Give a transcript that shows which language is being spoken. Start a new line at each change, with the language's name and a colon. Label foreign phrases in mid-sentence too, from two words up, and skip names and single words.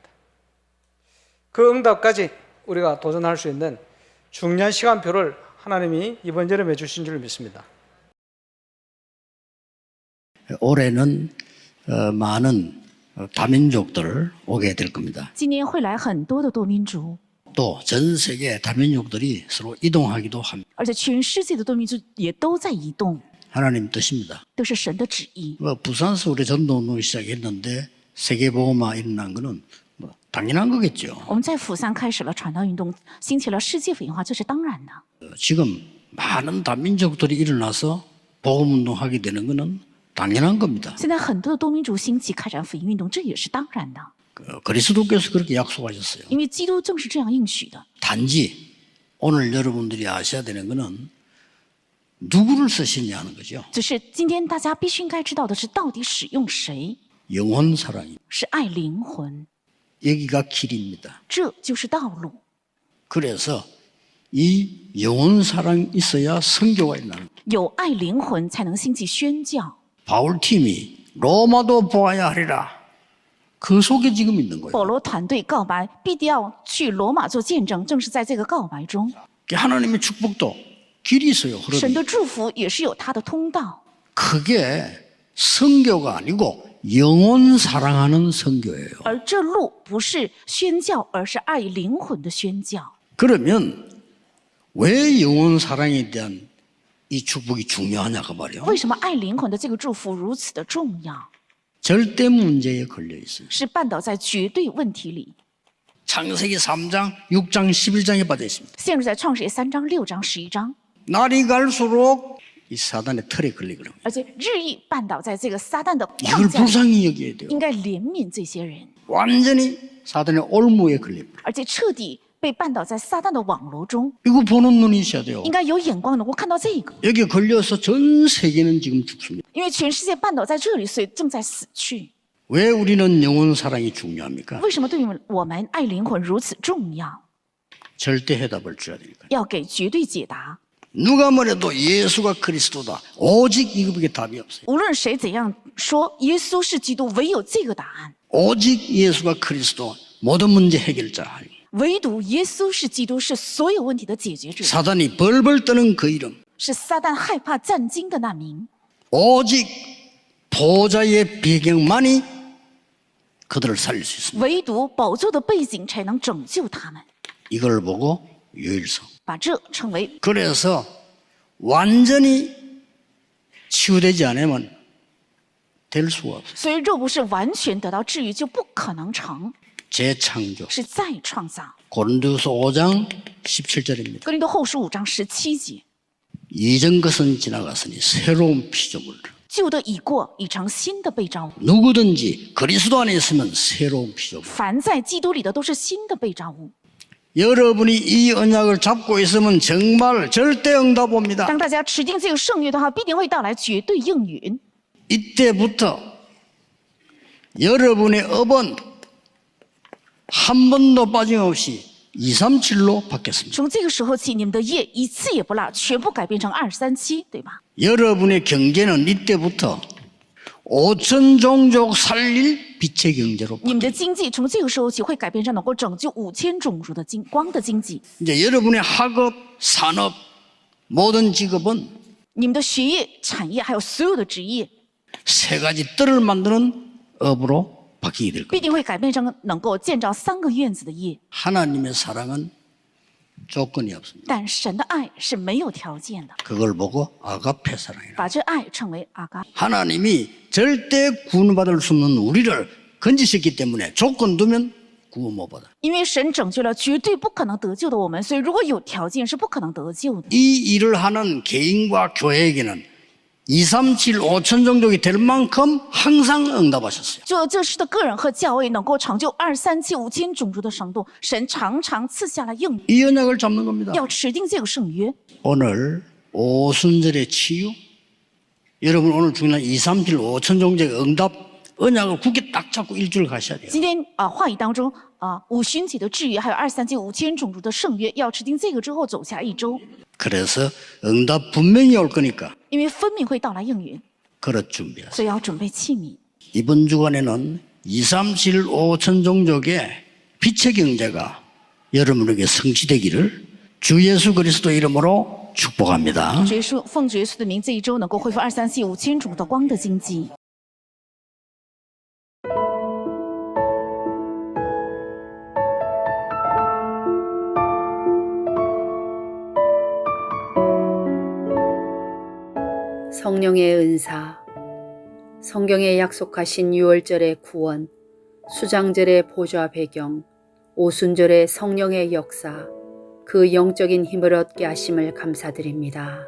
Korean: 그 응답까지 우리가 도전할 수 있는 중요한 시간표를 하나님이 이번 여름에 주신 줄 믿습니다. 올해는 많은 다민족들 오게 될 겁니다.
Chinese: 今年会来很多的多民族，
Korean: 또 전 세계 다민족들이 서로 이동하기도 합니다.
Chinese: 而且全世界的多民族也都在移动，
Korean: 하나님 뜻입니다.
Chinese: 都是神的旨意。
Korean: 부산에서 우리 전도운동을 시작했는데 세계복음화 일어난 거는 당연한 거겠죠.
Chinese: 我们在釜山开始了传道运动，兴起了世界福音化，这是当然的。
Korean: 지금 많은 다민족들이 일어나서 복음운동하게 되는 거는 당연한 겁니다.
Chinese: 现在很多的多民族兴起开展福音运动，这也是当然的，
Korean: 그리스도께서 그렇게 약속하셨어요.
Chinese: 因为基督正是这样应许的。
Korean: 단지 오늘 여러분들이 아셔야 되는 거는 누구를 쓰시냐는 거죠.
Chinese: 只是今天大家必须应该知道的是，到底使用谁？
Korean: 영혼 사랑이
Chinese: 是爱灵魂，
Korean: 여기가 길입니다.
Chinese: 这就是道路。
Korean: 그래서 이 영혼 사랑이 있어야 선교가 일어나는 거예요.
Chinese: 有爱灵魂，才能兴起宣教。
Korean: 바울팀이 로마도 보아야 하리라. 그 속에 지금 있는 거예요.
Chinese: 保罗团队告白，必定要去罗马做见证，正是在这个告白中，
Korean: 하나님의 축복도 길이 있어요.
Chinese: 神
Korean: 흐름이.
Chinese: 的祝福也是有他的通道。
Korean: 그게 선교가 아니고 영혼 사랑하는 선교예요.
Chinese: 而这路不是宣教，而是爱灵魂的宣教。
Korean: 그러면 왜 영혼 사랑에 대한 이 축복이 중요하냐고 말이에요.
Chinese: 为什么爱灵魂的这个祝福如此的重要？
Korean: 절대 문제에 걸려 있어요.
Chinese: 是绊倒在绝对问题里，
Korean: 창세기 3장, 6장, 11장에 빠져 있습니다.
Chinese: 陷入在创世纪3章、6章、11章，
Korean: 날이 갈수록 이 사단의 털에 걸리거든요.
Chinese: 而且日益绊倒在这个撒旦的
Korean: 이걸
Chinese: 框架里，
Korean: 불쌍히 여겨야 돼요.
Chinese: 应该怜悯这些人，
Korean: 완전히 사단의 올무에 걸립니다.
Chinese: 而且彻底被绊倒在撒旦的网罗中，
Korean: 이거 보는 눈이 있어야 돼요.
Chinese: 应该有眼光能够看到这个，
Korean: 여기에 걸려서 전 세계는 지금 죽습니다.
Chinese: 因为全世界绊倒在这里，所以正在死去。
Korean: 왜 우리는 영혼 사랑이 중요합니까?
Chinese: 为什么对于我们爱灵魂如此重要？
Korean: 절대 해답을 줘야 되니까.
Chinese: 要给绝对解答。
Korean: 누가 뭐래도 예수가 그리스도다. 오직 이것밖에 답이 없어요.
Chinese: 无论谁怎样说，耶稣是基督，唯有这个答案。
Korean: 오직 예수가 그리스도 모든 문제 해결자.
Chinese: 唯独耶稣是基督，是所有问题的解决者，
Korean: 사단이 벌벌 떠는 그 이름.
Chinese: 是撒旦害怕战惊的那名。
Korean: 오직 보좌의 배경만이 그들을 살릴 수 있습니다.
Chinese: 唯独宝座的背景才能拯救他们，
Korean: 이걸 보고 유일성.
Chinese: 把这称为。
Korean: 그래서 완전히 치유되지 않으면 될 수가 없어요.
Chinese: 所以，若不是完全得到治愈，就不可能成，
Korean: 재창조.
Chinese: 是再创造。
Korean: 고린도후서 5장 17절입니다.
Chinese: 哥林多后书5章17节，
Korean: 이전 것은 지나갔으니 새로운 피조물.
Chinese: 旧的已过，已成新的被造物。
Korean: 누구든지 그리스도 안에 있으면 새로운 피조물.
Chinese: 凡在基督里的都是新的被造物。
Korean: 여러분이 이 언약을 잡고 있으면 정말 절대 응답 옵니다.
Chinese: 当大家持定这个圣约的话，必定会到来绝对应允。
Korean: 이때부터 여러분의 업은 한 번도 빠짐없이 237로 바뀌었습니다.
Chinese: 从这个时候起，你们的业一次也不落，全部改变成237，对吧？
Korean: 여러분의 경제는 이때부터 5천 종족 살릴 빛의 경제로
Chinese: 你们的经济从这个时候起会改变成能够拯救5000种族的光的经济。
Korean: 이제 여러분의 학업, 산업, 모든 직업은
Chinese: 你们的学业、产业还有所有的职业，
Korean: 세 가지 뜰을 만드는 업으로 바뀌게 될 겁니다.
Chinese: 必定会改变成能够建造3个院子的业。
Korean: 하나님의 사랑은 조건이 없습니다.
Chinese: 但神的爱是没有条件的，
Korean: 그걸 보고 아가페 사랑이라.
Chinese: 把这爱称为阿嘎。
Korean: 하나님이 절대 구원받을 수 없는 우리를 건지셨기 때문에 조건 두면 구원 못 받아.
Chinese: 因为神拯救了绝对不可能得救的我们，所以如果有条件是不可能得救的。
Korean: 이 일을 하는 개인과 교회에게는 237, 5천 종족이 될 만큼 항상 응답하셨어요.
Chinese: 这是的个人和教会能够成就237、5000种族的程度，神常常赐下了应允，
Korean: 이 언약을 잡는 겁니다.
Chinese: 要持定这个圣约。
Korean: 오늘 오순절의 치유, 여러분 오늘 중요한 237, 5천 종족의 응답 언약을 굳게 딱 잡고 일주일 가셔야 돼요.
Chinese: 今天话语当中五旬节的制约，还有237、5000种族的圣约，要持定这个之后走下1周，
Korean: 그래서 응답 분명히 올 거니까
Chinese: 因为分明会到来应允，
Korean: 그릇 준비하세요.
Chinese: 所以要准备器皿。
Korean: 이번 주간에는 237, 5천 종족의 빛의 경제가 여러분에게 성취되기를 주 예수 그리스도 이름으로 축복합니다.
Chinese: 奉主耶稣的名，这一周能够恢复237、5000种的光的经济。
Korean: 성령의 은사, 성경에 약속하신 6월절의 구원, 수장절의 보좌 배경, 오순절의 성령의 역사, 그 영적인 힘을 얻게 하심을 감사드립니다.